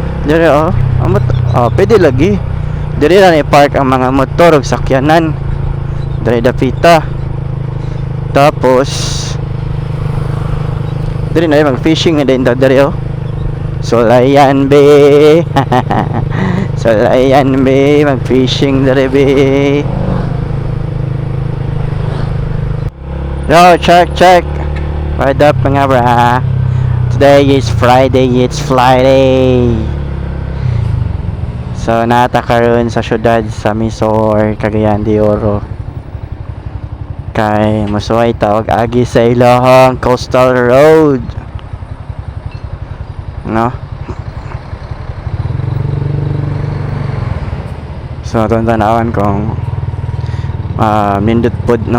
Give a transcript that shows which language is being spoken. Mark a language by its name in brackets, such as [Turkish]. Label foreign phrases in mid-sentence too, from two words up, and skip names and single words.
[Cebuano] Dire pwede lagi. Dire na ni park ang mga motor ug sakyanan. Dire dapita. Tapos dire na mag fishing din dire oh. Solayan be. Solayan be, mag fishing dire be. [English] Yo, check. What up mga bra? Today is Friday, it's Friday. [Cebuano] So nata karon sa syudad sa Misor, Cagayan de Oro. Kay musuway tawag agi sa ilahang coastal road. No? So tanawan kung nindot pod no.